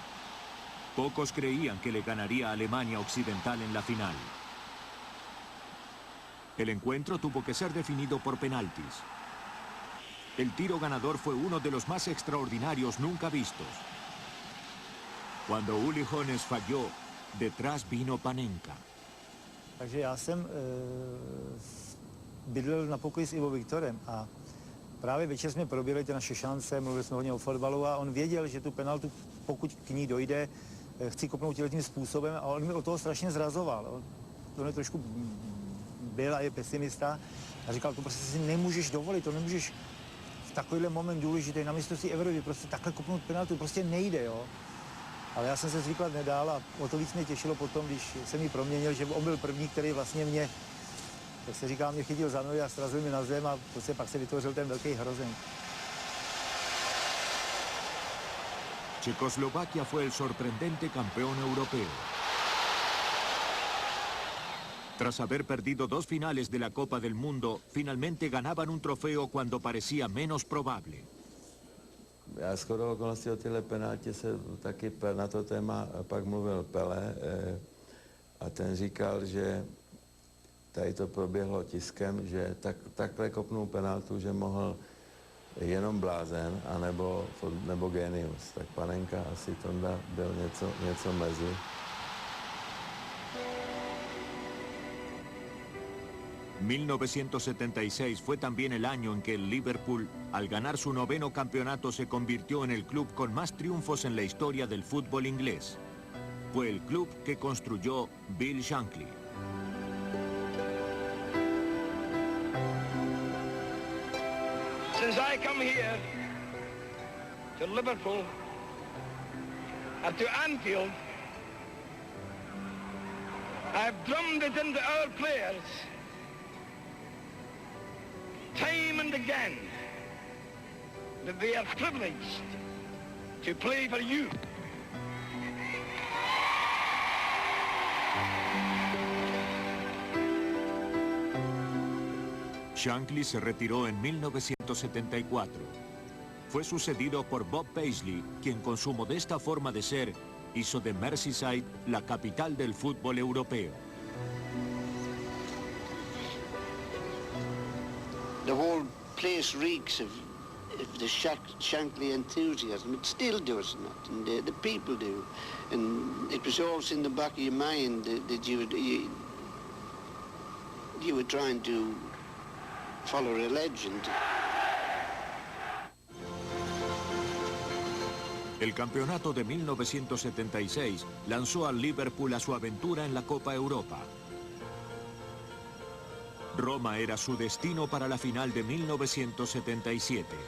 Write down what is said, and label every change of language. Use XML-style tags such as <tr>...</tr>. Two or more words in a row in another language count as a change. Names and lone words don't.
<es>Pocos creían que le ganaría a Alemania Occidental en la final. El encuentro tuvo que ser definido por penaltis. El tiro ganador fue uno de los más extraordinarios nunca vistos. Cuando Uli Hoeneß falló, detrás vino Panenka.</es> <cs>Takže já jsem bydlel na pokoji s Ivo Viktorem a právě večer jsme probírali ty naše šance, mluvili jsme hodně o fotbalu a on věděl, že tu penaltu, pokud k ní dojde, chci kopnout tím způsobem a on mi o toho strašně zrazoval. On je trošku byl a je pesimista a říkal, to prostě si nemůžeš dovolit, to nemůžeš v takovýhle moment důležitý na mistrovství Evropy, prostě takhle kopnout penaltu, prostě nejde, jo. Ale já jsem se zvyklat nedal a o to víc mě těšilo potom, když jsem ji proměnil, že on byl první, který vlastně mě, jak se říká, mě chytil za nohy a srazil mi na zem a prostě pak se vytvořil ten velký hrozen.</cs> <es>Checoslovaquia fue el sorprendente campeón europeo. Tras haber perdido 2 finales de la Copa del Mundo, finalmente ganaban un trofeo cuando parecía menos probable.</es> <cs>Já shodou okolností o tyhle penaltě se taky na to téma pak mluvil Pelé a ten říkal, že tady to proběhlo tiskem, že takhle kopnul penaltu, že mohl jenom blázen nebo génius. Tak Panenka asi Tonda byl něco mezi.</cs> <es>...1976 fue también el año en que el Liverpool, al ganar su 9º campeonato, se convirtió en el club con más triunfos en la historia del fútbol inglés. Fue el club que construyó Bill Shankly.</es> <en>Since I come here to Liverpool or to Anfield, I've drummed it into our players time and again that they are privileged to play for you.</en> <es>Shankly se retiró en 1974. Fue sucedido por Bob Paisley, quien con su modesta forma de ser hizo de Merseyside la capital del fútbol europeo.</es> <en>The whole place reeks of the Shankly enthusiasm. It still does not, and the people do. And it was always in the back of your mind that you were trying to follow a legend.</en> <es>El campeonato de 1976 lanzó al Liverpool a su aventura en la Copa Europa. Roma era su destino para la final de 1977.</es>